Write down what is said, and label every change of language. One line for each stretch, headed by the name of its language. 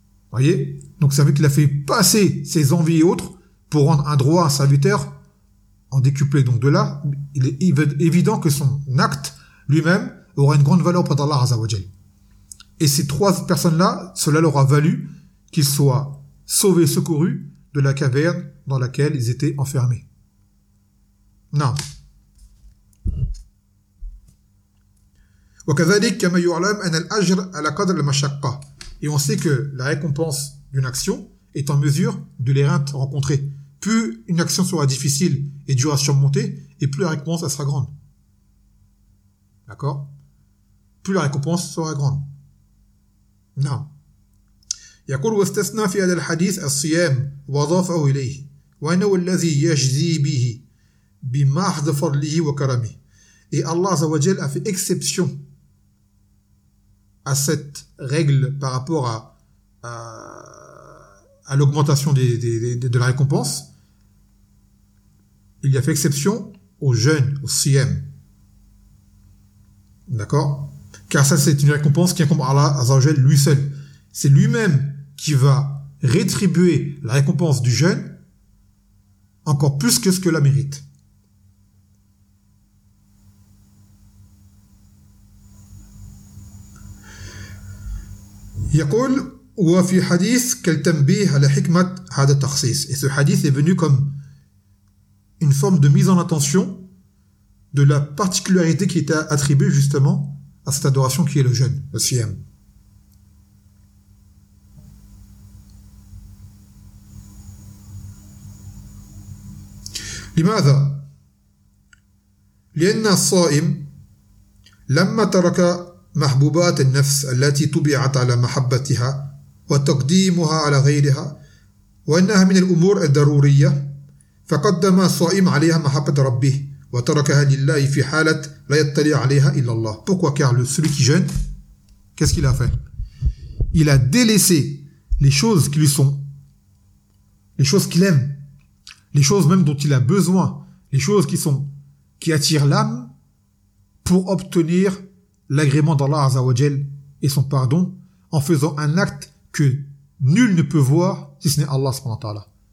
French: Voyez? Donc ça veut dire qu'il a fait passer ses envies et autres pour rendre un droit à un serviteur en décuplé. Donc de là, il est évident que son acte lui-même aura une grande valeur auprès d'Allah Azzawajal. Et ces trois personnes-là, cela leur a valu qu'ils soient sauvés, secourus de la caverne dans laquelle ils étaient enfermés. Non.
Arabic: وكذلك كما يعلم أن الأجر على قدر المشقة.
French: Et on sait que la récompense d'une action est en mesure de l'éreinte rencontrée. Plus une action sera difficile et dure à surmonter, et plus la récompense sera grande. D'accord ? Plus la récompense sera grande.
Arabic: نعم. يقول واستثنى في هذا الحديث الصيام وضافه إليه وإنه الذي يجزي به بمحض فضله وكرمه.
French: Et Allah عز وجل a fait exception à cette règle par rapport à l'augmentation de la récompense. Il y a fait exception au jeûne, au siyam. D'accord ? Car ça, c'est une récompense qui incombe à Allah Azza wa Jalla lui seul. C'est lui-même qui va rétribuer la récompense du jeûne encore plus que ce que la mérite.
Arabic: يقول وفي حديث كالتنبيه على حكمة هذا التخصيص.
French: Et ce hadith est venu comme une forme de mise en attention de la particularité qui était attribuée justement à cette adoration qui est le jeûne, le siyam.
Arabic: لماذا؟ لأن الصائم لما ترك محبوبات النفس التي طبعت على محبتها وتقديمها على غيرها وأنها من الأمور الضرورية فقدم الصائم عليها محبة ربه وتركها لله في حالة لا يطلع عليها إلا الله.
French: Pourquoi? Car celui qui jeûne, qu'est-ce qu'il a fait? Il a délaissé les choses qu'il aime, les choses même dont il a besoin, les choses qui attirent l'âme pour obtenir l'agrément d'Allah Azza wa Jal et son pardon en faisant un acte que nul ne peut voir si ce n'est Allah subhanahu wa ta'ala.